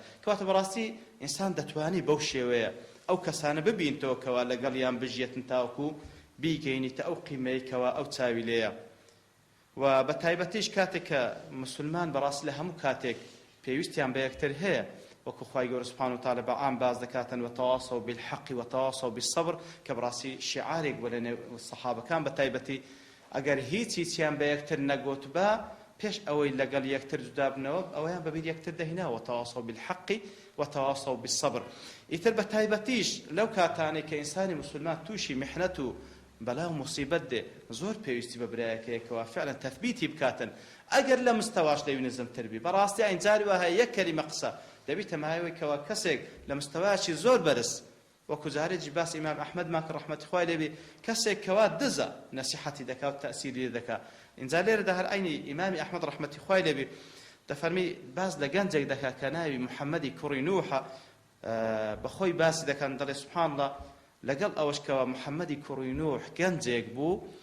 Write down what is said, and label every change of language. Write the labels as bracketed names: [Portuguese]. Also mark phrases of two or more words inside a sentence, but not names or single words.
[Central Kurdish] کەواتە بەڕاستی ئینسان دەتوانی بەو شێوەیە ئەو کەسانە ببینتەوە کەوا لەگەڵیان بژێتن تاوەکو بیگەینیتە ئەو قیمەی کەوا ئەو چاوی لێیە و بەتایبەتیش کاتێک کە مسلمان بەڕاستی لە هەموو کاتێک پێویستیان بە یەکتر هەیە وەکو خوای گەورە [Arabic] سوبحانەهو وتعالا [Central Kurdish] بەعام باز دەکاتن [Arabic] وتواصوا بالحق وتواصوا بالصبر [Central Kurdish] کە بەڕاستی شیعارێک بووە لە نێو سەحابەکان بەتایبەتی ئەگەر هیچیان بە یەکتر نەگوت بە پێش ئەوەی لەگەڵ یەکتر جودا بنەوە ئەوەیان بەبیر یەکتر دەهێناوە [Arabic] وتواصوا بالحق وتواصوا بالصبر. [Central Kurdish] ئیتر بەتایبەتیش لەو کاتانەی کە ئینسانی مسلمان تووشی میحنەت و بەلا و موسیبەت دێ زۆر پێویستی بە برایەکەیەکەوە فعلا تەثبیتی بکاتن ئەگەر لە مستەواش لەوی نزمتر بی بەڕاستی ئەینجاری وهەیە یەک کەلیمە قسە دەبیتە مایەوەی کەوا کەسێک لە مستەوایەکی زۆر بەرز وەکو جارێکی باس ئیمام ئەحمەدمان کە ڕەحمەتی خوای لێبێ کەسێک کەوا دزە نەسیحەتی دەکا و تەئسیری دەکا اینجا لێرەدا هەر عینی ئیمامی ئەحمەد ڕەحمەتی خوای لێبێ دەفەرمی باس لە گەنجێک دەکا کە ناوی محەممەدی کوڕی نوحە بەخۆی باسی دەکەن دەڵێ [Arabic] سوبحان الله [Central Kurdish] لەگەڵ ئەوەش کەوا محەممەدی کوڕی نوح گەنجێک بوو